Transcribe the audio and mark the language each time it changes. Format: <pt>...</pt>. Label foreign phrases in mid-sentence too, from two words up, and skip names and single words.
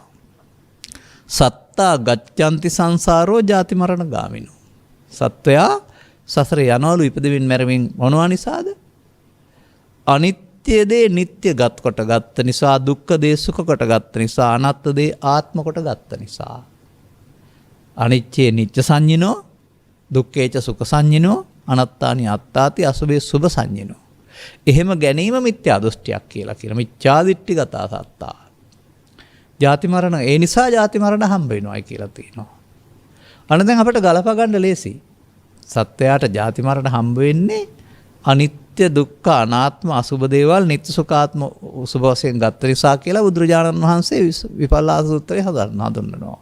<pi>සත්තා ගච්ඡanti සංසාරෝ ජාති මරණ ගාමිනෝ.</pi> <si>සත්වයා සසර යනවලු ඉපදෙමින් මැරෙමින් මොනවා නිසාද? අනිත්‍ය දේ නිට්ටය ගත් කොට ගත්ත නිසා, දුක්ඛ දේ සුඛ කොට ගත්ත නිසා, අනාත්ම දේ ආත්ම කොට ගත්ත නිසා.</si> <pi>අනිච්චේ නිච්ච සංඤිනෝ, දුක්ඛේච සුඛ සංඤිනෝ, අනාත්තානි අත්තාති අසුභේ සුභ සංඤිනෝ.</pi> <si>එහෙම ගැනීම මිත්‍යා දෘෂ්ටියක් කියලා කියන මිත්‍යා</si> <pi>දිට්ඨිගත සත්තා.</pi> <si>ජාති මරණ ඒ නිසා ජාති මරණ හම්බ වෙනවායි කියලා තියෙනවා. අන්න දැන් අපිට ගලප ගන්න ලේසි. සත්‍යයට ජාති මරණ හම්බ වෙන්නේ අනිත්‍ය දුක්ඛ අනාත්ම අසුභ දේවල් නිත්‍ය සුඛාත්ම සුභ වශයෙන් ගත්ත නිසා කියලා බුදුරජාණන් වහන්සේ විපල්ලාස සූත්‍රයේ හඳුන්වනවා.</si>